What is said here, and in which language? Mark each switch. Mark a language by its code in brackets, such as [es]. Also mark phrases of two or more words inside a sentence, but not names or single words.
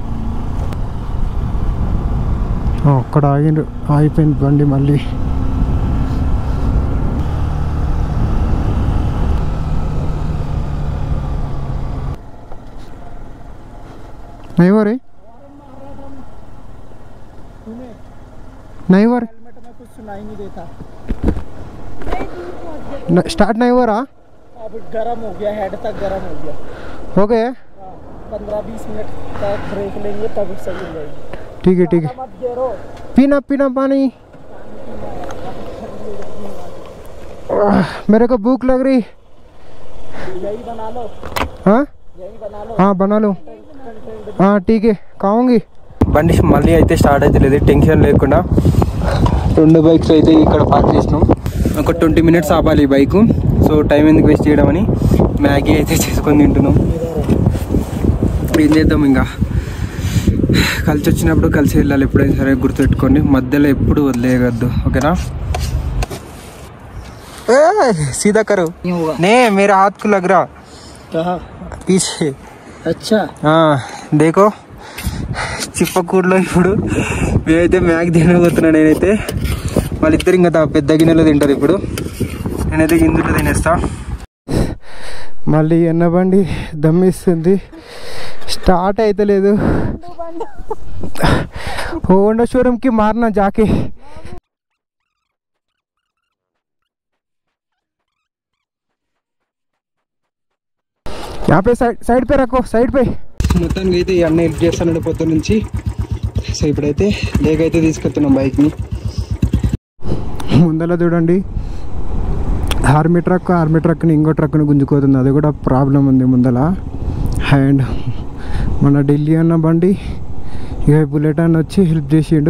[te] అక్కడ ఆగిండ్రు, ఆగిపోయింది బండి. మళ్ళీ నైవరే नईवर [hi] कुछ सुनाई नहीं देता। स्टार्ट नहीं हो रहा, अब गर्म हो गया, हेड तक गर्म हो गया। हो गए 15-20 मिनट तक ब्रेक लेंगे तब सही हो जाएगी। ठीक है ठीक है। मत गिरो, पीना पीना पानी। मेरे को भूख लग रही। यही बना लो। हाँ यही बना लो। हाँ बना लो। हाँ ठीक है खाऊंगी। [te] బండి మళ్ళీ అయితే స్టార్ట్ అయితే లేదు, టెన్షన్ లేకుండా. 2 బైక్స్ అయితే ఇక్కడ పార్క్ చేసినాం. ఒక 20 minutes ఆపాలి ఈ బైక్. సో టైం ఎందుకు వేస్ట్ చేయడం అని మ్యాగీ అయితే చేసుకొని తింటున్నాం. ఏం చేద్దాం, ఇంకా కలిసి వచ్చినప్పుడు కలిసి వెళ్ళాలి. ఎప్పుడైనా సరే గుర్తుపెట్టుకోండి, మధ్యలో ఎప్పుడు వదిలేయగద్దు, ఓకేనా? [hi] सीधा करो, नहीं मेरा हाथ को लग रहा कहाँ पीछे. अच्छा हाँ देखो, [te] చిప్పకూరులో ఇప్పుడు మేమైతే మ్యాగ్ తినబోతున్నాను. నేనైతే వాళ్ళిద్దరు ఇంకా పెద్ద గిన్నెలో తింటారు. ఇప్పుడు నేనైతే గిన్నెలో తినేస్తా. మళ్ళీ ఎన్న బండి దమ్మిస్తుంది, స్టార్ట్ అయితే లేదు. హోండా షోరూమ్కి మారినా జాకే. [hi] यहाँ पे साइड पे रखो, साइड पे. [te] మొత్తానికి అయితే ఈ అన్న హెల్ప్ చేస్తానండి పొద్దు నుంచి. సో ఇప్పుడైతే లేకైతే తీసుకెళ్తున్నాం బైక్ని. ముందర చూడండి, [en] army truck [te] ఇంకో ట్రక్ని గుంజుకోతుంది, అది కూడా ప్రాబ్లం ఉంది ముందర. అండ్ మన ఢిల్లీ అన్న బండి ఇక బుల్లెట్ అన్న వచ్చి హెల్ప్ చేసిండు.